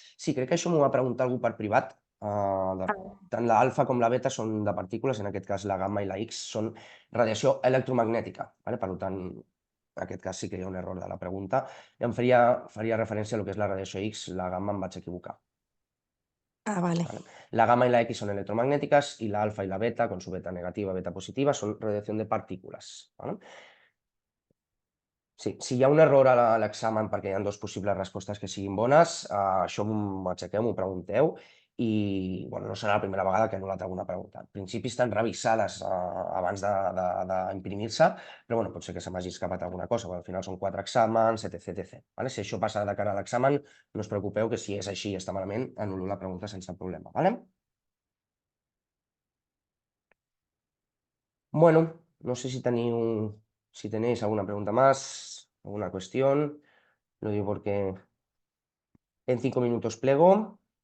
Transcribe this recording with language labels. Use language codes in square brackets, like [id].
[ca] Sí, crec que això m'ho va preguntar algú per privat. Tant la alfa com la beta són de partícules, en aquest cas la gamma i la X són radiació electromagnètica. ¿Vale? Per tant, en aquest cas sí que hi ha un error de la pregunta. I em faria referència a lo que és la radiació X, la gamma em vaig equivocar. Ah, vale. ¿Vale? [es] La gamma y la X son electromagnéticas y la alfa y la beta, con su beta negativa, beta positiva, son radiación de partícules. [ca] ¿Vale? Sí, si hi ha un error a l'examen perquè hi ha 2 possibles respostes que siguin bones, això m'ho aixequeu, m'ho pregunteu i bueno, no serà la primera vegada que no la treu una pregunta. En principi estan revisades abans d'imprimir-se, però bueno, pot ser que se m'hagi escapat alguna cosa, perquè al final són 4 exàmens, etc, etc. ¿Vale? Si això passa de cara a l'examen, no us preocupeu que si és així i està malament, anul·lo la pregunta sense problema. ¿Vale? [es] Bueno, no sé si tenéis alguna pregunta más, alguna cuestión. Lo digo porque en 5 minutos plego.